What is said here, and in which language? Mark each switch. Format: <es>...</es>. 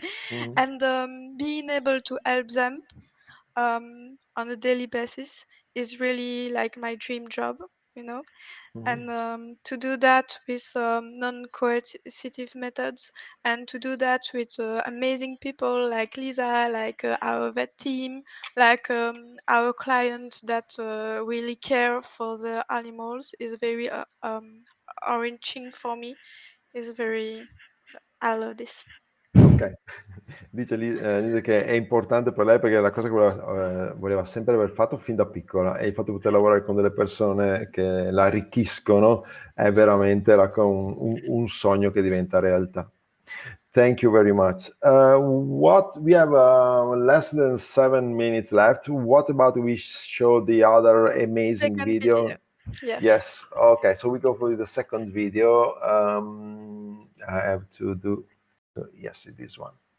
<en>and being able to help them on a daily basis is really like my dream job, and to do that with non-coercive methods, and to do that with amazing people like Lisa, like our vet team, like our clients that really care for the animals, is very enriching for me. I love this.</en> <it>Ok, dice Lisa che è importante per lei perché è la cosa che voleva sempre aver fatto fin da piccola, e il fatto di poter lavorare con delle persone che la arricchiscono è veramente un sogno che diventa realtà.</it> <en>Thank you very much. We have less than 7 minutes left. What about we show the other amazing video? Yes. Okay, so we go for the second video. I have to do. Yes, it is one.</en>